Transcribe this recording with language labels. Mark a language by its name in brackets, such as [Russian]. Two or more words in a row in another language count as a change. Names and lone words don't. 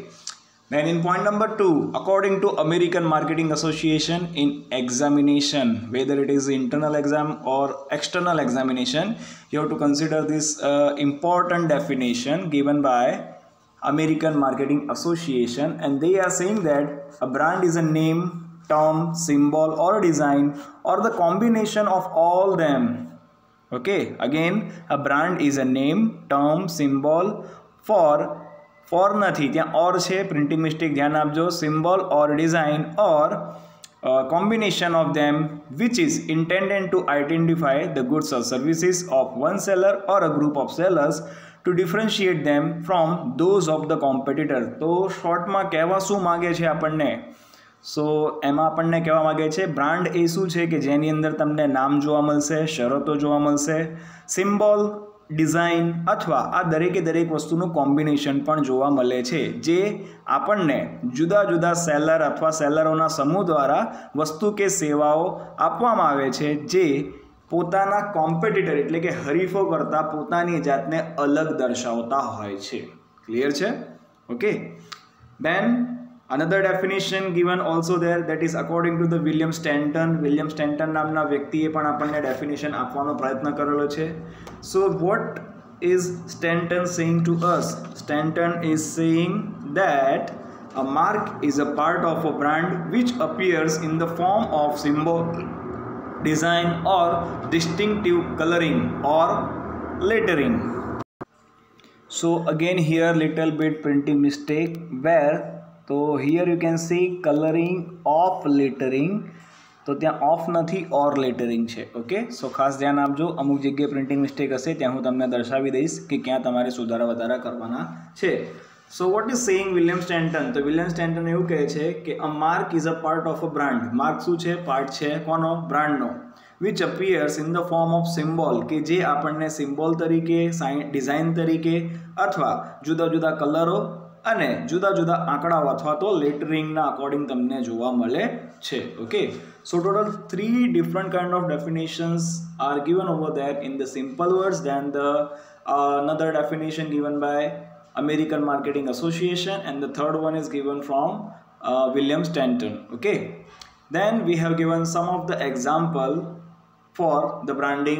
[English] Okay, Then in point number 2, according to American Marketing Association, in examination, whether it is internal exam or external examination, you have to consider this important definition given by American Marketing Association, and they are saying that a brand is a name, term, symbol or design or the combination of all them. Okay, again, a brand is a name, term, symbol for [Gujarati] નથી, ત્યાં ઓર છે, [English] printing mistake [Gujarati] ધ્યાન આપજો, [English] symbol or design or combination of them which is intended to identify the goods or services of one seller or a group of sellers to differentiate them from those of the competitor. [Gujarati] તો શોર્ટમાં કહેવા શું માગે છે આપણને? સો એમાં આપણને કહેવા માગે છે બ્રાન્ડ એ શું છે કે જેની અંદર તમને નામ જોવા મળશે, શરતો જોવા મળશે, સિમ્બોલ, ડિઝાઇન અથવા આ દરેક વસ્તુનું કોમ્બિનેશન પણ જોવા મળે છે, જે આપણને જુદા જુદા સેલર અથવા સેલરોના સમૂહ દ્વારા વસ્તુ કે સેવાઓ આપવામાં આવે છે, જે પોતાના કોમ્પિટિટર એટલે કે હરીફો કરતાં પોતાની જાતને અલગ દર્શાવતા હોય છે. ક્લિયર છે? ઓકે. [English] Then another definition given also there, that is according to the William Stanton. [Gujarati] William Stanton નામના વ્યક્તિએ પણ આપણને ડેફિનેશન આપવાનો પ્રયત્ન કરેલો છે. [English] So what is Stanton saying to us? Stanton is saying that a mark is a part of a brand which appears in the form of symbol, design or distinctive coloring or lettering. So again here little bit printing mistake, where तो here you can see coloring of lettering, [Gujarati] तो ત્યાં ઓફ નથી [English] or lettering [Gujarati] છે. ઓકે, સો ખાસ ધ્યાન આપજો, અમુક જગ્યાએ [English] printing mistake [Gujarati] હશે ત્યાં હું તમને દર્શાવી દઈશ કે ક્યાં તમારે સુધારા વધારા કરવાના છે. [English] So what is saying William Stanton? [Gujarati] તો વિલિયમ સ્ટેન્ટન એવું કહે છે કે [English] a mark is a part of a brand. [Gujarati] માર્ક શું છે? પાર્ટ છે કોનો? બ્રાન્ડનો. [English] which appears in the form of symbol, [Gujarati] કે જે આપણને સિમ્બોલ તરીકે, ડિઝાઇન તરીકે અથવા જુદા જુદા કલરો અને જુદા જુદા આંકડાઓ અથવા તો લેટરિંગના અકોર્ડિંગ તમને જોવા મળે છે. ઓકે, [English] so total 3 different kind of definitions are given over there in the simple words. Then the another definition given by American Marketing Association, and the third one is given from William Stanton. Okay, then we have given some of the example for the branding.